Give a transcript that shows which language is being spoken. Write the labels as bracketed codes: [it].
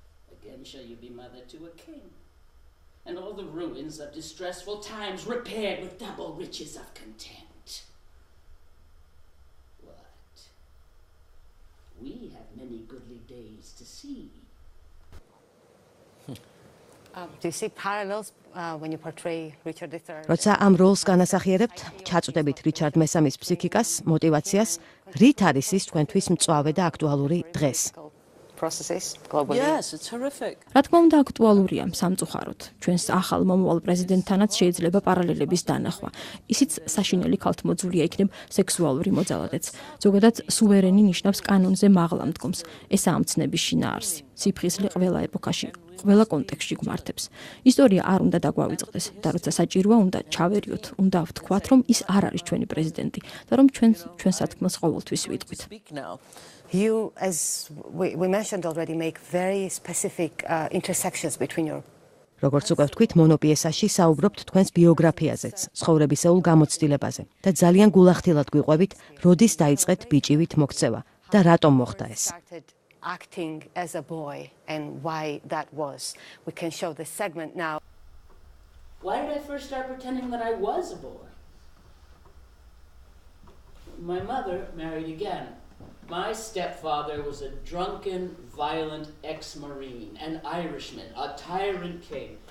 [en] Again shall you be mother to a king, and all the ruins of distressful times repaired with double riches of content. What? We have many goodly days to see. Do you see parallels when you portray Richard III? [ka] როცა ამ როლს განასახიერებთ, ჩაწვდებით რიჩარდ მესამის ფსიქიკას, мотивაციას, რით არის ის თქვენთვის მწვავე და აქტუალური დღეს? [en] processes globally. Yes, it's horrific. [ka] რა თქმა უნდა აქტუალურია სამწუხაროდ. ჩვენს ახალ მომავალ პრეზიდენტთანაც შეიძლება პარალელების დანახვა. ისიც საშინელი ქალთმოძულია იქნებ სექსუალური მოძალადეც. ზოგადად სუვერენი ნიშნავს კანონზე მაღლა მდგომს. ესაა ამ ცნების შინაარსი. სიფხიზლე ყველა ეპოქაში, ყველა კონტექსტში გვმართებს. ისტორია არ უნდა დაგვავიწყდეს და როცა საჭიროა უნდა ჩავერიოთ, უნდა ვთქვათ, რომ ის არ არის ჩვენი პრეზიდენტი და რომ ჩვენ სათქმელს ყოველთვის ვიტყვით. [en] You, as we mentioned already, make very specific intersections between your. [ka] როგორც უკვე ვთქვით, მონოპიესაში საუბრობთ თქვენს ბიოგრაფიაზეც, ცხოვრებისეულ გამოცდილებაზე და ძალიან გულახდილად გვიყვებით, როდის დაიწყეთ ბიჭივით მოქცევა და რატომ მოხდა ეს. [en] Acting as a boy and why that was. We can show this segment now. Why did I first start pretending that I was a boy? My mother married again. My stepfather was a drunken, violent ex-Marine, an Irishman, a tyrant king.